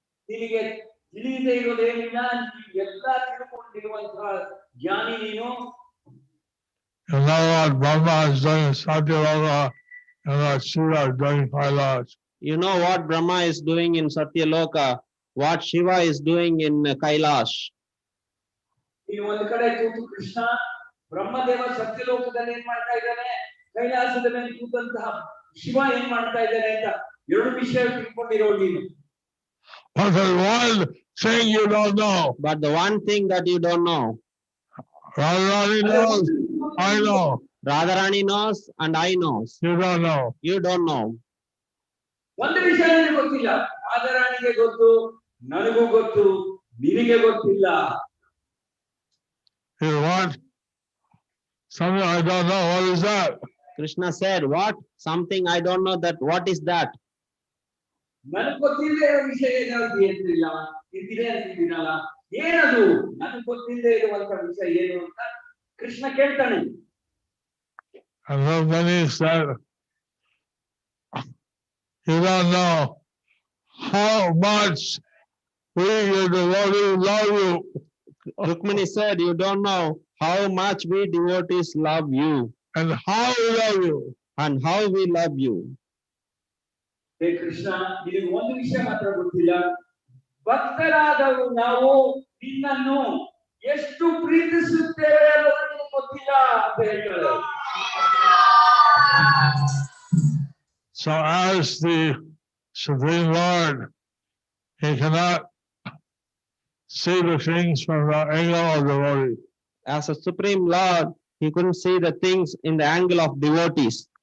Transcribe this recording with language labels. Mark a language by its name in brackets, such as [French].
[Kannada] ನಿನಗೆ ತಿಳಿಯದೆ ಇರೋದೇನಿಲ್ಲ, ಎಲ್ಲ ತಿಳ್ಕೊಂಡಿರುವಂತಹ ಜ್ಞಾನಿ ನೀನು. [English] You know what Brahma is doing in Satyaloka and what Shiva is doing in Kailash. You know what Brahma is doing in Satyaloka, what Shiva is doing in Kailash. [Kannada] ನೀನು ಒಂದು ಕಡೆ ಕೂತು ಕೃಷ್ಣ ಬ್ರಹ್ಮದೇವ ಸತ್ಯಲೋಕದಲ್ಲಿ ಏನ್ ಮಾಡ್ತಾ ಇದ್ದಾನೆ, ಕೈಲಾಸದ ಮೇಲೆ ಕೂತಂತಹ ಶಿವ ಏನ್ ಮಾಡ್ತಾ ಇದ್ದಾನೆ ಅಂತ ಎರಡು ವಿಷಯ ತಿಳ್ಕೊಂಡಿರೋ ನೀನು. [English] But there's one thing you don't know. But the one thing that you don't know, Radharani knows, I know. Radharani knows and I knows. You don't know. You don't know. [Kannada] ಒಂದು ವಿಷಯ ನನಗೆ ಗೊತ್ತಿಲ್ಲ, ರಾಧಾರಾಣಿಗೆ ಗೊತ್ತು, ನನಗೂ ಗೊತ್ತು, ನಿನಗೆ ಗೊತ್ತಿಲ್ಲ. [English] You want something I don't know, what is that? Krishna said, what? Something I don't know that. What is that? [Kannada] ನನಗೆ ಗೊತ್ತಿಲ್ಲದೆ ಇರೋ ವಿಷಯ ಏನಾದ್ರು ಏನಿಲ್ಲ, ಇದ್ದಿದೆ ಅಂತಿದ್ದೀನಲ್ಲ, ಏನದು ನನಗೆ ಗೊತ್ತಿಲ್ಲದೆ ಇರುವಂತ ವಿಷಯ ಏನು ಅಂತ ಕೃಷ್ಣ ಕೇಳ್ತಾನೆ. [English] And Rukmini said, you don't know how much we, your devotees, love you. Rukmini said, you don't know how much we devotees love you And how we love you. and how we love you. [Kannada] ಹೇ ಕೃಷ್ಣ, ನಿನಗೆ ಒಂದು ವಿಷಯ ಮಾತ್ರ ಗೊತ್ತಿಲ್ಲ, ಭಕ್ತರಾದವರು ನಾವು ನಿನ್ನನ್ನು ಎಷ್ಟು ಪ್ರೀತಿಸುತ್ತೇವೆ ಅನ್ನೋದು ನಿನಗೆ ಗೊತ್ತಿಲ್ಲ ಅಂತ ಹೇಳ್ತಾರೆ. [English] So as the Supreme Lord, he cannot see the things from the angle of devotee. As a Supreme Lord, he couldn't see the things in the angle of devotees.